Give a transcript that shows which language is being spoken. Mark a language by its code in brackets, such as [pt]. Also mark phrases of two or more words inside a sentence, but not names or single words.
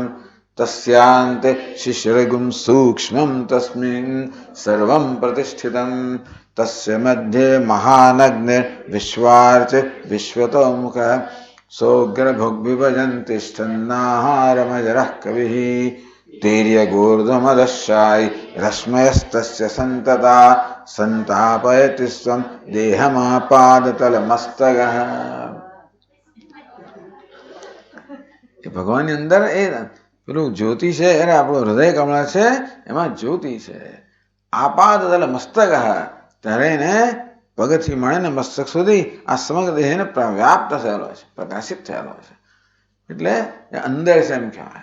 [sa] तस्यान्ते शिशिरगुं सूक्ष्मं तस्मिन् सर्वं प्रतिष्ठितं तस्य मध्ये महानग्निर्विश्वार्च विश्वतोमुखः सोग्रभुग्विभजन् तिष्ठन्नाहारमजरः कविः तीर्यगूर्ध्वमदशायि रश्मयस्तस्य सन्तता सन्तापयति स्वं देहमापादतलमस्तकः। [gu] ભગવાનની અંદર એ પેલું જ્યોતિ છે એને આપણું હૃદય કમળ છે એમાં જ્યોતિ છે આપાદતલ મસ્તક ત્યારે એને પગથી મળીને મસ્તક સુધી આ સમગ્ર દેહને વ્યાપ્ત થયેલો છે પ્રકાશિત થયેલો છે એટલે અંદર છે એમ કહેવાય.